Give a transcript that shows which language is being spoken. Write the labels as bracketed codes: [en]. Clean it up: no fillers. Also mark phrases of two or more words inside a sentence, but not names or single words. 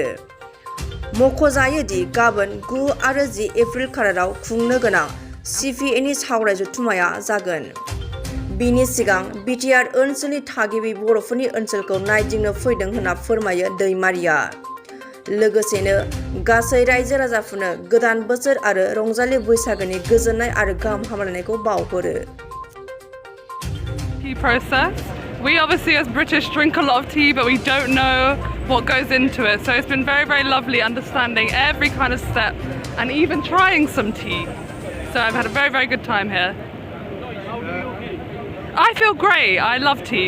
[brx] मख'जायो दि गाबोन 9 आरो 10 एप्रिल खाराराव खुंनो गोनां CPA-नि सावराय जथुम्माया जागोन। बिनि सिगां बिटिआर ओनसोलनि थागिबि बर'फोरनि ओनसोलखौ नायदिंनो फैदों होनना फोरमायो दैमारिया। लोगोसेनो गासै रायजो राजाफोरनो गोदान बोसोर आरो रंजालि बैसागोनि गोजोननाय आरो गाहाम हामलायनायखौ बावहरो। [en] We obviously as British drink a lot of tea, but we don't know what goes into it. So it's been very, very lovely understanding every kind of step and even trying some tea. So I've had a very, very good time here. I feel great. I love tea.